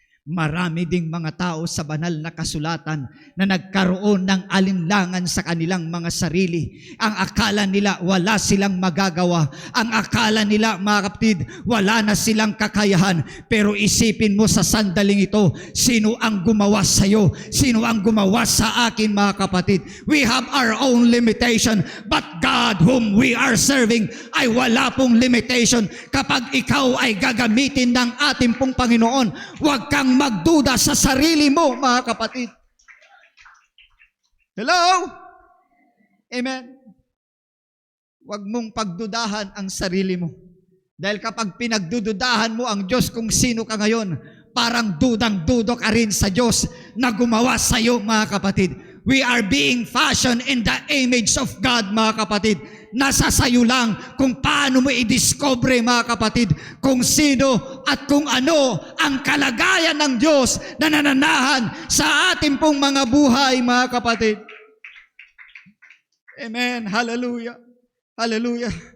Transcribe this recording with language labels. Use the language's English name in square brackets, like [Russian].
[Filipino] Marami ding mga tao sa banal na kasulatan na nagkaroon ng alinlangan sa kanilang mga sarili. Ang akala nila wala silang magagawa. Ang akala nila, mga kapatid, wala na silang kakayahan. Pero isipin mo sa sandaling ito, sino ang gumawa sa iyo? Sino ang gumawa sa akin, mga kapatid? [English] We have our own limitation, but God whom we are serving [Filipino] ay wala pong [English] limitation. [Filipino] Kapag ikaw ay gagamitin ng ating pong Panginoon, huwag kang magduda sa sarili mo, mga kapatid. Hello? Amen. Huwag mong pagdudahan ang sarili mo. Dahil kapag pinagdududahan mo ang Diyos kung sino ka ngayon, parang dudang-dudo ka rin sa Diyos na gumawa sa iyo, mga kapatid. [English] We are being fashioned in the image of God, [Filipino] mga kapatid. Nasa sayo lang kung paano mo i-discover, mga kapatid, kung sino at kung ano ang kalagayan ng Diyos na nananahan sa ating pong mga buhay, mga kapatid. Amen. Hallelujah. Hallelujah.